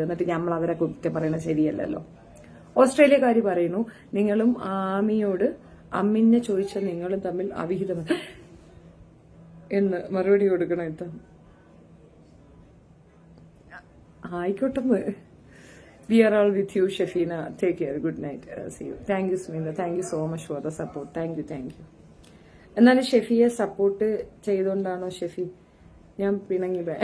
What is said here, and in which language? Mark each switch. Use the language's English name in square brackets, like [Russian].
[Malayalam] എന്നിട്ട് നമ്മൾ അവരെ കുറ്റം പറയണത് ശരിയല്ലല്ലോ. ഓസ്ട്രേലിയക്കാരി പറയുന്നു, നിങ്ങളും ആമിയോട് അമ്മിനെ ചോദിച്ച നിങ്ങളും തമ്മിൽ അവിഹിതം എന്ന് മറുപടി കൊടുക്കണം. ഇത്ത ആയിക്കോട്ടെ. [English] We are all with you, Shafina. Take care. Good night. See you. Thank you, Smita. Thank you so much for the support. Thank you. [Malayalam] എന്നാലും ഷെഫിയെ സപ്പോർട്ട് ചെയ്തോണ്ടാണോ ഷെഫി ഞാൻ പിണങ്ങി?